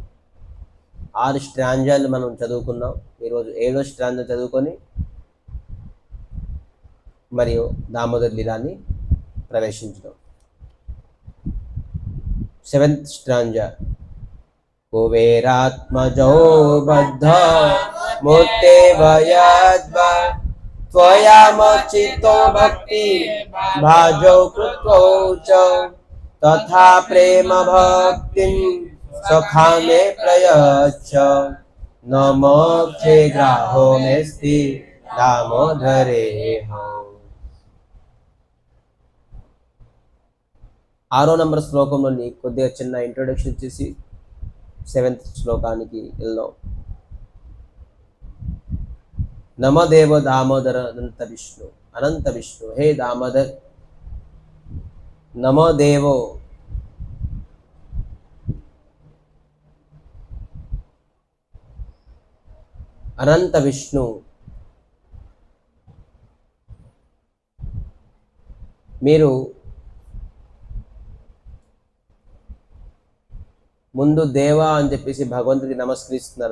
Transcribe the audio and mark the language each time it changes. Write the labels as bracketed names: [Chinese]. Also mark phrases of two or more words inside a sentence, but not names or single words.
[Telugu] 6 స్ట్రాంజాలు మనం చదువుకున్నాం, ఈరోజు 7వ స్ట్రాంజా చదువుకొని మరియు దామోదర లీలాన్ని ప్రవేశించడం। [English] 7th stanza [Sanskrit] కుబేరాత్మజో బద్ధ మూర్తే వయద్వా త్వయామచితో భక్తి భాజౌ కృతో చ तथा प्रेम भक्ति सखा में प्रयच्छ न मोक्षे ग्राहो मेस्ति दामोदरे हौ. [Telugu] 6వ నంబర్ శ్లోకంలోని కొద్దిగా చిన్న ఇంట్రొడక్షన్ ఇచ్చేసి 7th శ్లోకానికి వెళ్దాం. [Sanskrit] నమదేవ దామోదర అనంత విష్ణు. [Telugu] అనంత విష్ణు, హే దామోదర్, నమో దేవో, అనంత విష్ణు, మీరు ముందు దేవ అని చెప్పేసి భగవంతుడికి నమస్కరిస్తున్నారు.